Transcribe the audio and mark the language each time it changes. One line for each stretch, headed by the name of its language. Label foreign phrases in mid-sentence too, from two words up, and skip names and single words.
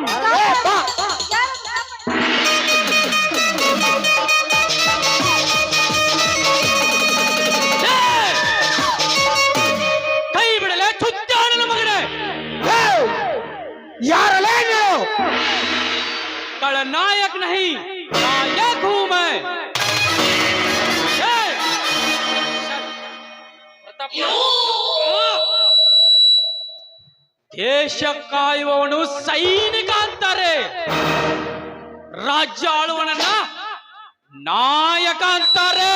Kannada: ಕೈ ಬಿಡಲೆ ಚುಚ್ಚಾಡನ ಮಗನೇ. ಯಾರಲೇ ನೀವು?
Hindi: खलनायक नहीं नायक हूं मैं.
Kannada: ದೇಶ ಕಾಯುವವನು ಸೈನಿಕ ಅಂತಾರೆ, ರಾಜ್ಯ ಆಳುವವನನ್ನ ನಾಯಕ ಅಂತಾರೆ.